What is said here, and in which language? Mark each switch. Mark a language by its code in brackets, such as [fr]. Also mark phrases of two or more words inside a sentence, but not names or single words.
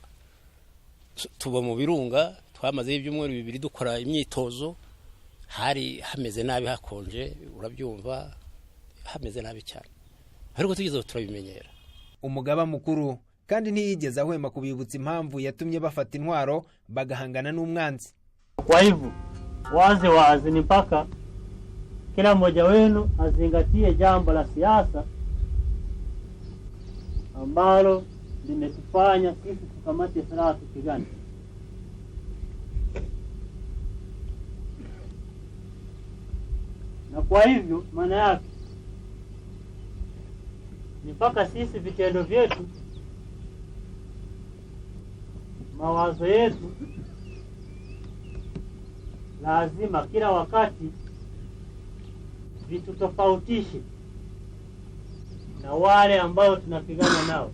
[rw] Tuba mu Birunga, twamaze ibyumweru 2 dukora imyitozo, hari hameze nabi, hakonje, urabyumva, hameze nabi cyane, ariko tugeze turabimenyera. Umugaba mukuru kandi ntiyigeze ahwema kubibutsa impamvu yatumye bafata intwaro bagahangana n'umwanzi. [sw] Kwa hivyo wazi ni mpaka kila mmoja wenu azingatie jambo la siasa ambalo limetufanya sisi tukamate silaha tupigane. Na kwa hivyo maana yake ni mpaka sisi vitendo vyetu, mawazo yetu lazima kila wakati vitutofautishe na wale ambao tunapigana nao.